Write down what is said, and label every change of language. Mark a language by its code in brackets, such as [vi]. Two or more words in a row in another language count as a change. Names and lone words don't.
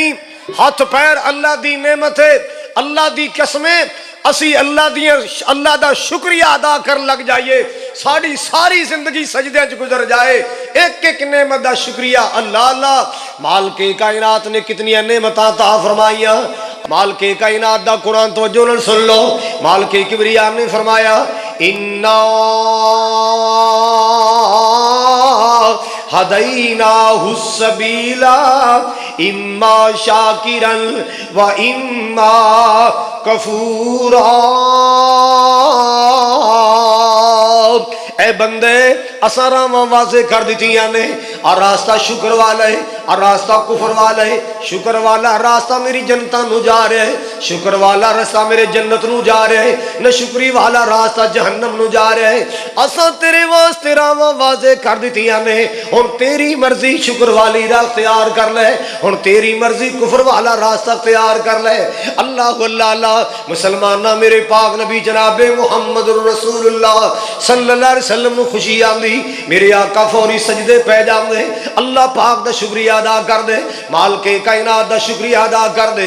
[pa] ہاتھ پیر اللہ دی نعمت ہے۔ اللہ دی قسمیں اسی اللہ دا شکریہ ادا کر لگ جائیے، ساری ساری زندگی سجدے چ گزر جائے، ایک ایک نعمت دا شکریہ۔ اللہ اللہ مالک کائنات نے کتنی نعمتاں عطا فرمائیاں۔ مالک کائنات دا قرآن توجہ نال سن لو، مالک کبریا نے فرمایا [ar] انا ہدیناہ السبیل اما شاکرا و اما کفورا۔ [pa] اے بندے اساں راواں واضح کر دتیاں نے، اور راستہ شکر والا ہے اور راستہ کفر والا ہے۔ شکر والا راستہ میری جنتاں نو جا رہا ہے، شکر والا راستہ میرے جنت نو جا رہا ہے، نہ شکری والا راستہ جہنم نو جا رہا ہے۔ اساں تیرے واسطے راواں واضح کر دتیاں نے، ہن تیری مرضی شکر والی راہ اختیار کر لے، ہن تیری مرضی کفر والا راستہ اختیار کر لے۔ اللہ اللہ اللہ مسلمانہ میرے پاک نبی جناب محمد رسول اللہ صلی اللہ علیہ وسلم نو خوشی آندی، میرے آقا فوری سجدے پہ جاندے، اللہ پاک دا شکریہ ادا کر دے، مالک کائنات دا شکریہ ادا کر دے۔